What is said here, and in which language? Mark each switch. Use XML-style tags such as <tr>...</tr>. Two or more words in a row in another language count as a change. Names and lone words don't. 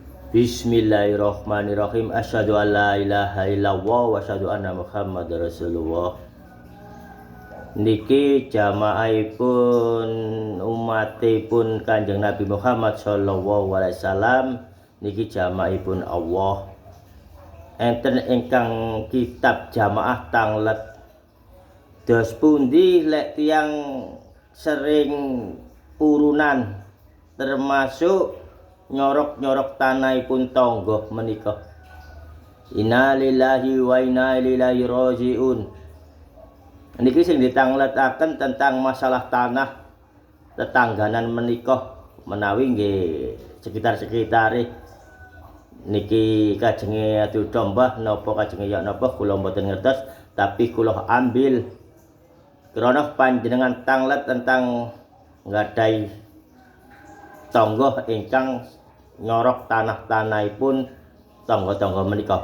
<ar>بسم الله الرحمن الرحيم. أشهد أن لا إله إلا الله وأشهد أن محمدا رسول الله.</ar> <jv>Niki jamaahipun umatipun Kanjeng Nabi Muhammad</jv> <ar>صلى الله عليه وسلم.</ar> <jv>Niki jamaahipun Allah. Enten ingkang kitab jamaah tanglet. Dos pundi lek tiyang sering urunan termasuk nyorok-nyorok tanahipun tangga menika.</jv> <ar>إنا لله وإنا إليه راجعون.</ar> <jv>Niki sing ditangletaken tentang masalah tanah tetangganan menika menawi nggih sekitar-sekitare niki kajenge adu domba napa kajenge ya napa kula mboten ngertos, tapi kula ambil krana panjenengan tanglet tentang nggadahi tangga ingkang nyorok tanah-tanahipun tangga-tangga menika.</jv>